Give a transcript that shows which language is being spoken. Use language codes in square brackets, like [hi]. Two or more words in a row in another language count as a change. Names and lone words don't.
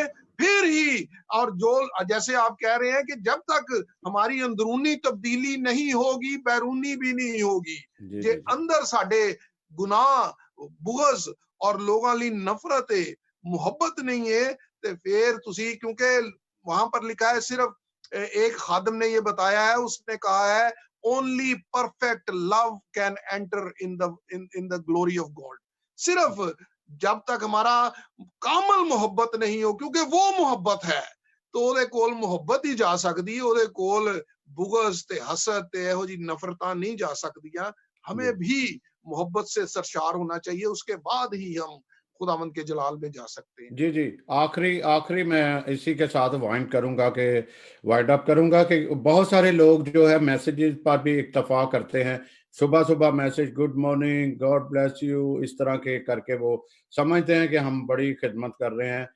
[ur] پھر ہی، اور جو جیسے آپ کہہ رہے ہیں کہ جب تک ہماری اندرونی تبدیلی نہیں ہوگی بیرونی بھی نہیں ہوگی. [pa] جے اندر ساڈے گناہ، بغض اور لوگاں لی نفرت، محبت نہیں ہے، تو پھر تسی، [ur] کیونکہ وہاں پر لکھا ہے، صرف ایک خادم نے یہ بتایا ہے، اس نے کہا ہے [en] only perfect love can enter in the glory of God. [ur] صرف جب تک ہمارا کامل محبت نہیں ہو، کیونکہ وہ محبت ہے، [pa] تو وہ کول محبت ہی جا سکتی، وہ کول بغض تے حسد تے ایہو جی نفرتاں نہیں جا سکدیاں. [ur] ہمیں بھی محبت سے سرشار ہونا چاہیے، اس کے بعد ہی ہم خداوند کے جلال میں جا سکتے ہیں. جی جی، آخری میں اسی کے ساتھ وائنڈ کروں گا کہ [en] wind up [ur] کروں گا کہ بہت سارے لوگ جو ہے میسجز پر بھی اکتفا کرتے ہیں، صبح صبح میسج [en] good morning, God bless you, [ur] اس طرح کے کر کے وہ سمجھتے ہیں کہ ہم بڑی خدمت کر رہے ہیں.